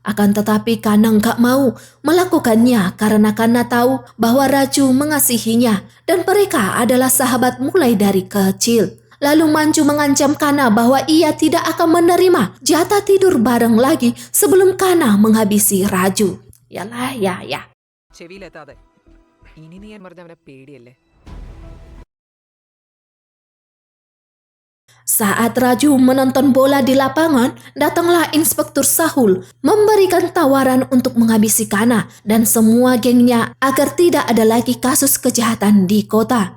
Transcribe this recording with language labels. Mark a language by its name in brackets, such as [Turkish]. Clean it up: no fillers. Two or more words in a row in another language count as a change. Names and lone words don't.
[Indonesian] Akan tetapi Kana enggak mau melakukannya karena Kana tahu bahwa Raju mengasihinya dan mereka adalah sahabat mulai dari kecil. Lalu Manju mengancam Kana bahwa ia tidak akan menerima jatah tidur bareng lagi sebelum Kana menghabisi Raju. Yalah ya. [Malayalam] ചെവിയിലെത്താതെ ഇനി നീ ഞാൻ പറഞ്ഞ അവനെ പേടിയല്ലേ. [Indonesian] Saat Raju menonton bola di lapangan, datanglah Inspektur Sahul memberikan tawaran untuk menghabisi Kana dan semua gengnya agar tidak ada lagi kasus kejahatan di kota.